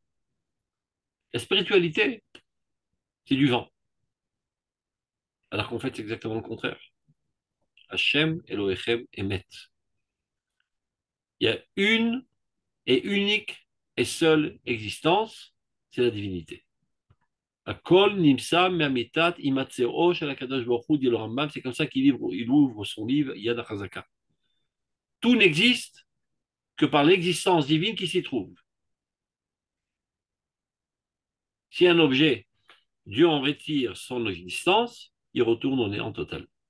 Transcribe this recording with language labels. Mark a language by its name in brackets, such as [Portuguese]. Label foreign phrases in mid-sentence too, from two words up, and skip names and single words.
[French] La spiritualité, c'est du vent. Alors qu'en fait, c'est exactement le contraire. [Hebrew] השם, אלוהיכם, אמת. [French] Il y a une et unique et seule existence, c'est la divinité. [Hebrew] הכל נמצא מאמיתת המצאו של הקדוש ברוך הוא, [French] dit le Rambam, c'est comme ça il ouvre son livre Yad HaChazaka. Tout n'existe que par l'existence divine qui s'y trouve. Si un objet, Dieu en retire son existence, il retourne au néant total.